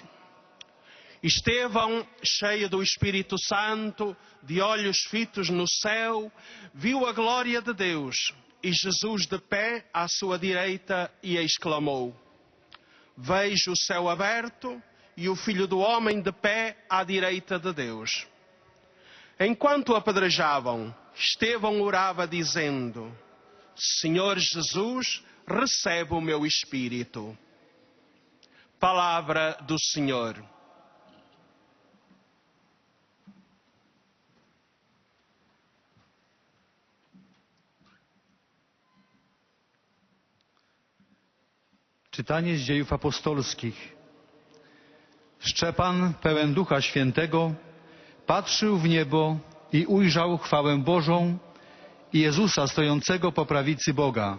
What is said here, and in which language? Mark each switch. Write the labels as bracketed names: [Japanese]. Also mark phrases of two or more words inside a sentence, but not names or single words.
[Portuguese] Estevão, cheio do Espírito Santo, de olhos fitos no céu, viu a glória de Deus e Jesus de pé à sua direita e exclamou: Vejo o céu aberto e o Filho do Homem de pé à direita de Deus. Enquanto apedrejavam, Estevão orava dizendo: Senhor Jesus, recebe o meu espírito. Palavra do Senhor. [Polish] Czytanie z Dziejów Apostolskich. Szczepan, pełen Ducha Świętego, patrzył w niebo i ujrzał chwałę Bożą i Jezusa stojącego po prawicy Boga.